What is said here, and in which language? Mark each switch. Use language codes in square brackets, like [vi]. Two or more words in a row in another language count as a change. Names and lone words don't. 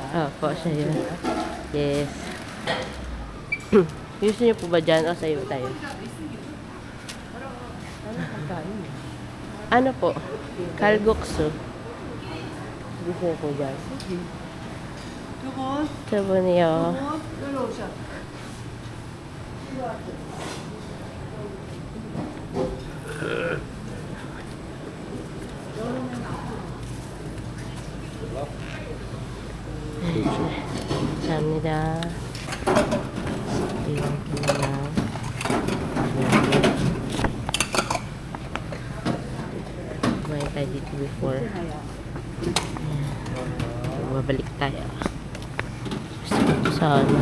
[tl] Opo, siya yun. Yes. Gusto niyo po ba dyan o sa'yo tayo? Ano pagkain? Ano po? Kalguksu. Gusto niyo po dyan? [ko] 두 분이요. 여기로 오셔. 감사합니다. [tl] 이렇게나 kumain tayo dito before. Babalik tayo. Sa ano.